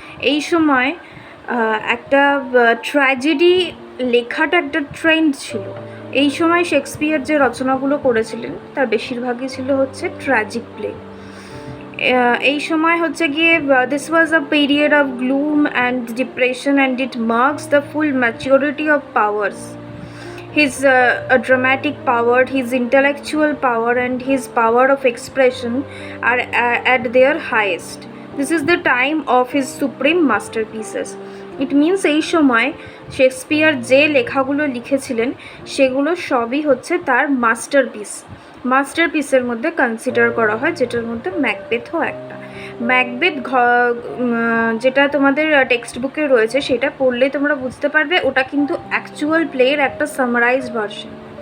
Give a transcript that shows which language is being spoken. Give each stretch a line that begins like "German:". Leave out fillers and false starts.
Bangla: এই সময় একটা ট্র্যাজেডি লেখাটা একটা ট্রেন্ড ছিল। এই সময় শেক্সপিয়ার যে রচনাগুলো করেছিলেন তার বেশিরভাগই ছিল হচ্ছে ট্র্যাজিক প্লে। এই সময় হচ্ছে গিয়ে
English: This was a period of gloom and depression and it marks the full maturity of powers. His dramatic power, his intellectual power and his power of expression are at their highest. This is the time of his supreme masterpieces. It means
Bangla: এই সময় Shakespeare যে লেখাগুলো লিখেছিলেন সেগুলো সবই হচ্ছে তার মাস্টারপিসের মধ্যে কনসিডার করা হয়, যেটার মধ্যে ম্যাকবেথও একটা। ম্যাকবেথ যেটা তোমাদের টেক্সট বুকে রয়েছে সেটা পড়লে তোমরা বুঝতে পারবে ওটা কিন্তু অ্যাকচুয়াল প্লের একটা সামারাইজড ভার্সন।